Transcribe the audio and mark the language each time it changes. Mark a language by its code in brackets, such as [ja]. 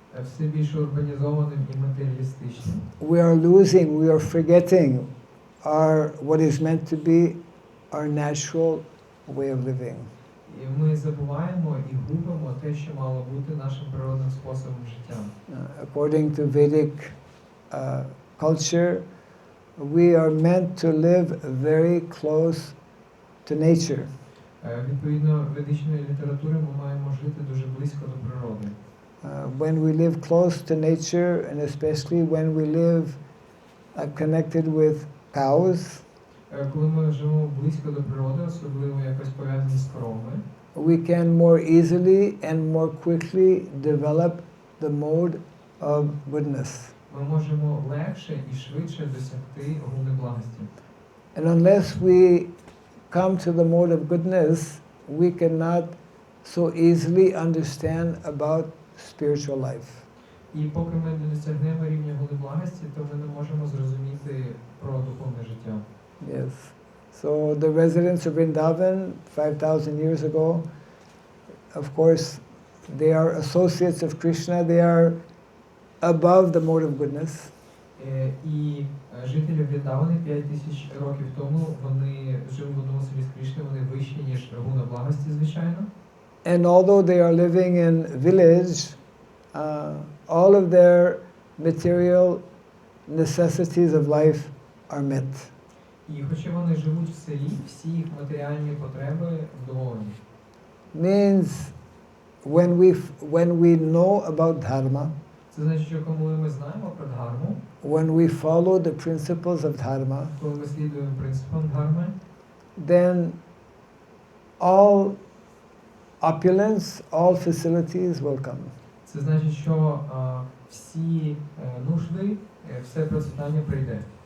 [uk] все більш урбанізованим і матеріалістичним, [en] we are forgetting what is meant to be our natural way of living. [uk] і ми забуваємо і губимо те, що мало бути нашим природним способом життя. [en] According to Vedic culture, we are meant to live very close to nature. [uk] Відповідно ведичної літератури ми маємо жити дуже близько до природи. [en] When we live close to nature, and especially when we live connected with cows, [uk] Коли ми живемо близько до природи, особливо якось пов'язані з коровами, [en] we can more easily and more quickly develop the mode of goodness. [uk] ми можемо легше і швидше досягти гуни благості. [en] And unless we come to the mode of goodness, we cannot so easily understand about spiritual life. [uk] І поки ми не досягнемо рівня гуни благості, то ми не можемо зрозуміти про духовне життя. [en] Yes. So the residents of Vrindavan 5,000 years ago, of course, they are associates of Krishna. They are above the mode of goodness. [uk] І жителі Вріндавани 5000 років тому, вони жили в одному селі з Кришни, вони вищі, ніж гуна благості, звичайно. [en] And although they are living in village, all of their material necessities of life are met. [uk] І хоча вони живуть в селі, всі їх матеріальні потреби вдоволені. [en] Means when we know about Dharma, [uk] Це значить, що коли ми знаємо про Дхарму, [en] when we follow the principles of Dharma, [uk] коли ми слідуємо принципам Дхарми, [en] then all opulence, all facilities will come. [uk] це значить, що всі нужди, все процвітання прийде.